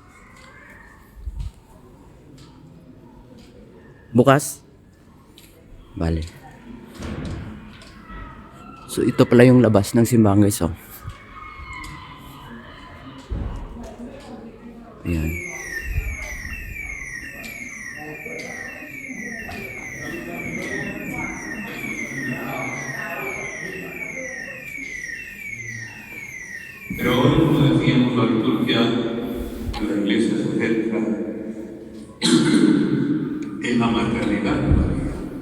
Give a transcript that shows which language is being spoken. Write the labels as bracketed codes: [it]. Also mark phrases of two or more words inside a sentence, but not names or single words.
[tl] Bukas. Bale. So ito pala yung labas ng simbahan guys oh. Ayan. [es] Pero hoy, como decíamos, la liturgia de la Iglesia se centra en la maternidad de María.